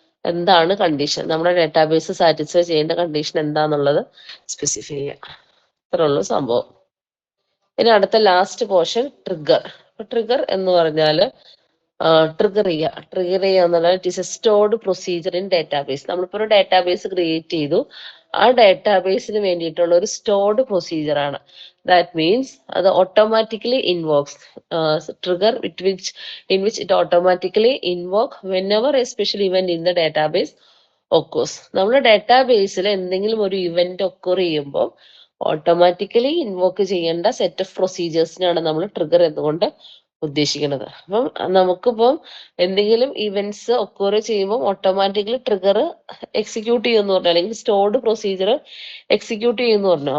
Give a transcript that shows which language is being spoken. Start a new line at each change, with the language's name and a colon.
Malayalam: എന്താണ് കണ്ടീഷൻ, നമ്മുടെ database satisfy ചെയ്യേണ്ട കണ്ടീഷൻ എന്താന്നുള്ളത് സ്പെസിഫൈ ചെയ്യുക. അത്രേ ഉള്ളൂ സംഭവം. ഇനി അടുത്ത ലാസ്റ്റ് പോർഷൻ ട്രിഗർ. ട്രിഗർ എന്ന് പറഞ്ഞാൽ ട്രിഗർ ചെയ്യുക എന്നുള്ള
English: It is a stored procedure in database.
Malayalam: നമ്മളിപ്പോൾ ഒരു ഡാറ്റാബേസ് ക്രിയേറ്റ് ചെയ്തു, ആ ഡാറ്റാബേസിന് വേണ്ടിയിട്ടുള്ള ഒരു സ്റ്റോർഡ് പ്രൊസീജിയർ ആണ്.
English: that means
Malayalam: അത്
English: Automatically invokes trigger in which it automatically invoke whenever a special event in the database occurs.
Malayalam: നമ്മുടെ ഡാറ്റാബേസിൽ എന്തെങ്കിലും ഒരു ഇവന്റ് ഒക്കർ ചെയ്യുമ്പോൾ ഓട്ടോമാറ്റിക്കലി ഇൻവോക്ക് ചെയ്യേണ്ട സെറ്റ് ഓഫ് പ്രൊസീജിയേഴ്സിനാണ് നമ്മൾ ട്രിഗർ എന്നുകൊണ്ട് ഉദ്ദേശിക്കുന്നത്. അപ്പം നമുക്കിപ്പം എന്തെങ്കിലും ഇവന്റ്സ് ഒക്കർ ചെയ്യുമ്പോൾ ഓട്ടോമാറ്റിക്കലി ട്രിഗർ എക്സിക്യൂട്ട് ചെയ്യുമെന്ന് പറഞ്ഞു, അല്ലെങ്കിൽ സ്റ്റോർഡ് പ്രൊസീജിയർ എക്സിക്യൂട്ട് ചെയ്യുമെന്ന് പറഞ്ഞു.